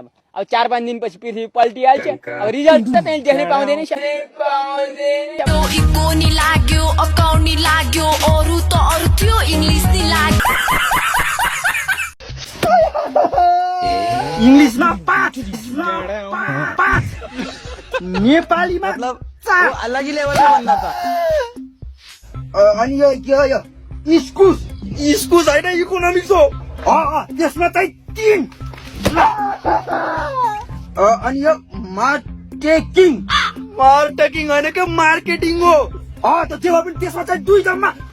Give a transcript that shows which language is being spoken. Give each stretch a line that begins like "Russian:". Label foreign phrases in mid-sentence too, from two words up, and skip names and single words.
Nepali: अब 4-5 दिनपछि पृथ्वी पल्टिहाल्छ। अब रिजल्ट त त्यही देख्नै पाउँदैन। इकोनी लाग्यो, अकाउन्ट लाग्यो, अरु त अरु थियो, इंग्लिश नि लाग्यो। इंग्लिशमा 5 नेपालीमा
Hindi: मतलब वो अलग ही लेवल का बंदा था।
Nepali: अनि यो के हो यो? इस्कुस इस्कुस होइन, इकोनोमिक्स हो। त्यसमा चाहिँ 3। अनि यो मार्केटिङ होइन के मार्केटिङ हो। त त्यो पनि त्यसमा चाहिँ 2 जम्मा।